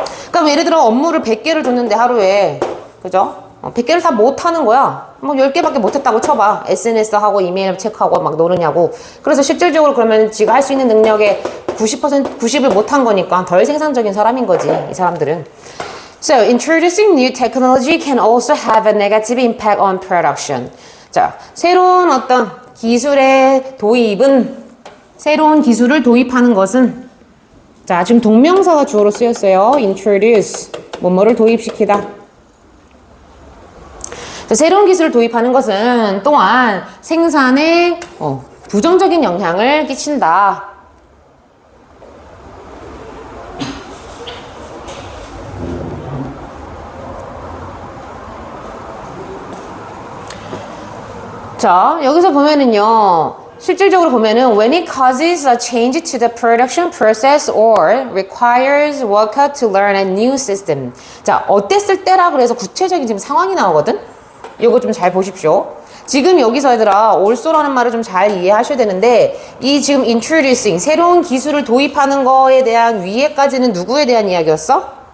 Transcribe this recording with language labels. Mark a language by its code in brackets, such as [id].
[ko] 그러니까 예를 들어 업무를 100개를 줬는데 하루에, 그죠? 100개를 다 못하는 거야. 뭐 10개밖에 못했다고 쳐봐. SNS 하고 이메일 체크하고 막 노느냐고. 그래서 실질적으로 그러면 지가 할 수 있는 능력의 90을 못한 거니까 덜 생산적인 사람인 거지, 이 사람들은. [en] So, introducing new technology can also have a negative impact on production. [ko] 자, 새로운 어떤 기술의 도입은, 새로운 기술을 도입하는 것은, 자, 지금 동명사가 주어로 쓰였어요. introduce, 뭐뭐를 도입시키다. 새로운 기술을 도입하는 것은 또한 생산에 부정적인 영향을 끼친다. 자, 여기서 보면은요, 실질적으로 보면은 [en] when it causes a change to the production process or requires worker to learn a new system. [ko] 자, 어땠을 때라 그래서 구체적인 지금 상황이 나오거든? 이거 좀 잘 보십시오. 지금 여기서 얘들아, also라는 말을 좀 잘 이해하셔야 되는데, 이 지금 introducing, 새로운 기술을 도입하는 거에 대한 위에까지는 누구에 대한 이야기였어?